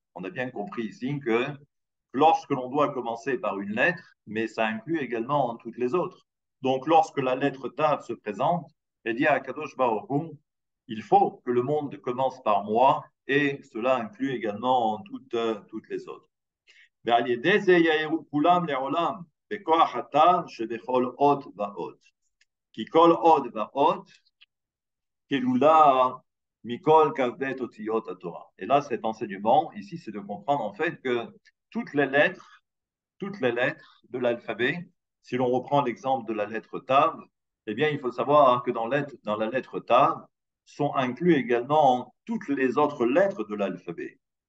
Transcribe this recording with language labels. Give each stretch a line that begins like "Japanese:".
French: On a bien compris ici que lorsque l'on doit commencer par une lettre, mais ça inclut également toutes les autres. Donc, lorsque la lettre Tav se présente, elle dit à Kadosh Baruch Hu, il faut que le monde commence par moi, et cela inclut également toutes les autres.
Hebrew: ועל ידי זה יאירו כולם לעולם בכוח הטעם שבכל אות ואות. כי כל אות ואות כלולה מכל כ"ב אותיות התורה.
French: Et là, cet enseignement, ici, c'est de comprendre en fait que toutes les lettres, toutes les lettres de l'alphabet, si l'on reprend l'exemple de la lettre Tav, eh bien, il faut savoir que dans la lettre Tav sont inclus également toutes les autres lettres de l'alphabet.